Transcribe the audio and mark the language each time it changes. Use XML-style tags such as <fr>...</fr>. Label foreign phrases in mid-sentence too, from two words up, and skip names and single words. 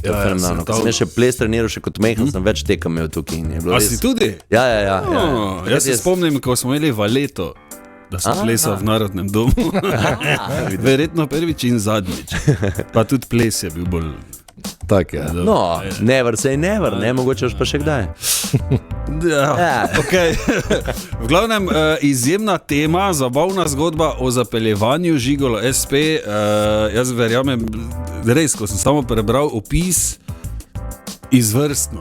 <sl>To je fenomenalno. Ko sem še ples treniral, še kot mehen, sem več tekem imel tukaj. A si tudi? Ja. Jaz se spomnim, ko smo imeli Valeto. da sem plesal v Narodnem domu. Verjetno prvič in zadnjič. Pa tudi ples je bil bolj... Tak je.</sl> <en>No, never say never,</en> <sl>ne, mogoče pa še kdaj. Ja, okay. V glavnem, izjemna tema, zabavna zgodba o zapeljevanju Žigolo SP. Jaz verjamem, res, ko sem samo prebral opis, izvrstno.</sl>